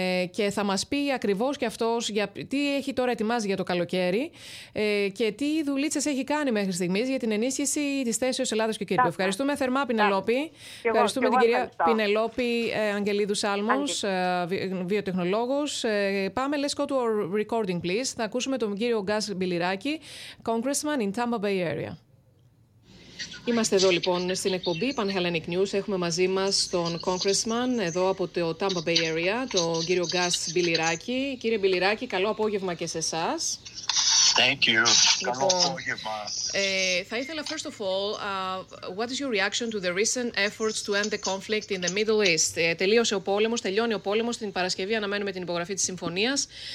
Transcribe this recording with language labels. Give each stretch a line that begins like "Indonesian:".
Greek: Και θα μας πει ακριβώς και αυτός τι έχει τώρα ετοιμάσει για το καλοκαίρι και τι δουλίτσες έχει κάνει μέχρι στιγμής για την ενίσχυση της θέσης Ελλάδας και Κύπρου. Ευχαριστούμε θερμά, Πινελόπη. Ευχαριστούμε την κυρία Πινελόπη Αγγελίδου Σάλμος, βιοτεχνολόγος. Πάμε,
English: let's go to our recording, please.
Greek: Θα ακούσουμε τον κύριο Γκάς Μπιλιράκη,
English: congressman in Tampa Bay area.
Greek: Είμαστε εδώ λοιπόν στην εκπομπή Panhellenic News. Έχουμε μαζί μας τον congressman εδώ από το Tampa Bay area, τον κύριο Γκάς Μπιλιράκη. Κύριε Μπιλιράκη, καλό απόγευμα και σε εσάς.
English: Thank you.
Greek: Λοιπόν, θα ήθελα,
English: first of all, what is your reaction to the recent efforts to end the conflict in the Middle East?
Greek: Τελείωσε ο πόλεμος, τελειώνει ο πόλεμος. Την Παρασκευή αναμένουμε την υπογραφή της συμφωνίας.